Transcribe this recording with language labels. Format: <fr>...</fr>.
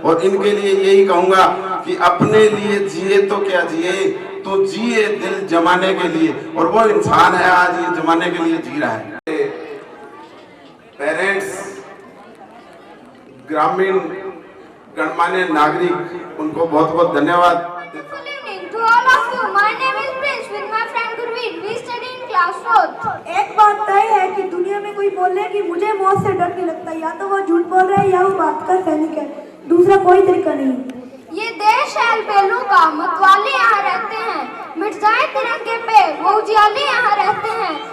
<hi>और इनके लिए यही कहूंगा कि अपने लिए जिए तो क्या जिए, तो जिए दिल जमाने के लिए, और वो इंसान है आज ये जमाने के लिए जी रहा है। पेरेंट्स, ग्रामीण गणमान्य नागरिक, उनको बहुत बहुत धन्यवाद।</hi> <en>To all of you, my name is Prince with my friend Gurveer. We study in class 4th.</en> <hi>एक बात तय है कि दुनिया में कोई बोले कि मुझे मौत से डर नहीं लगता, या तो वो झूठ बोल रहा है या वो बात का सैनिक है, दूसरा कोई तरीका नहीं। ये देश है अलबेलों का, मतवाले यहाँ रहते हैं, मिट जाए तिरंगे पे वो उजियाले यहाँ रहते हैं।</hi>